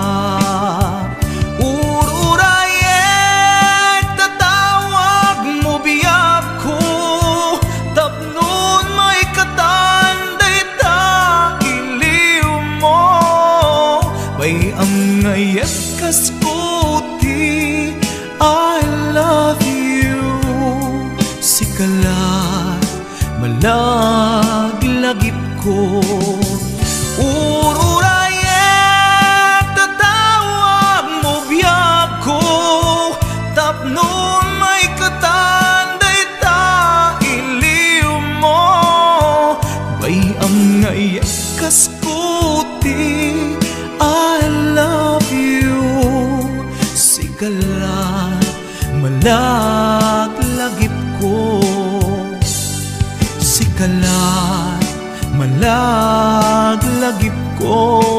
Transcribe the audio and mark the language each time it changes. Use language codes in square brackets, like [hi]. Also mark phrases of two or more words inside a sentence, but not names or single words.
[ilo] Ururayek tatawag mo biyag ko, tapnon may katanday ta iliw mo. Bayam ngayet kas puti, [en] I love you. [ilo] Sikalat malaglagip ko. Ururayek tatawag mo biyag ko, tapnon may katanday ta iliw mo. Bayam ngayek kas puti, [en] I love you. [ilo] Sikalat malaglagip ko. Sikalat malaglagip ko.